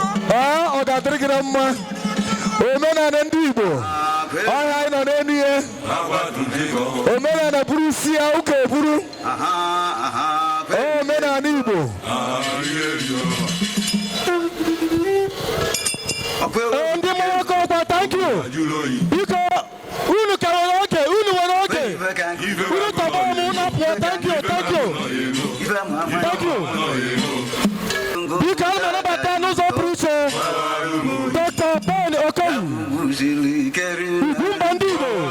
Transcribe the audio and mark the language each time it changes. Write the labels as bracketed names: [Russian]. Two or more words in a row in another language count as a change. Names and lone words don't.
[Igbo] Ọ, ọ ga-adịrị gị na mma. Omenala ndị Igbo. Ọhịa anyị nọ n'elu ya. Omenala buru isi ya, ụka eburu. Omenala Igbo. Ee, ndị mara aka ọkwa, [English] thank you. [Igbo] Biko, unu ka nwere oge, unu nwere oge. Unu tọgbọ m, unu pụọ, [English] thank you, thank you. Thank you. [Igbo] Biko, ana m anabata n'ụzọ pụrụ iche Doctor Ben Okoye. Ugwu mba ndị Igbo.